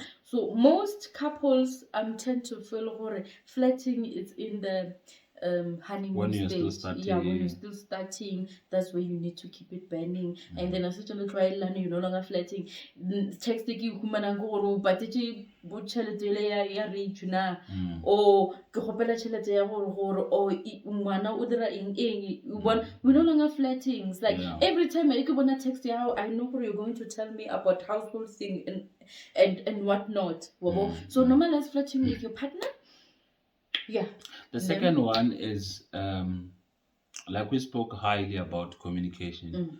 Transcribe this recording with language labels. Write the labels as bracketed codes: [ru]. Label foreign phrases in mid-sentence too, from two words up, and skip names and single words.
[en] So most couples tend to feel flirting is in the honeymoon stage. When you're still starting, that's where you need to keep it burning. And then as soon as you're no longer flirting, text you but [nso] ya reach na or ke gopela tšhelete ya gore o ngwana o dira eng [en] we're no longer flirting. It's like every time I get a text I know you're going to tell me about household thing and whatnot. So normalize flirting with your partner. The second one is like we spoke highly about communication.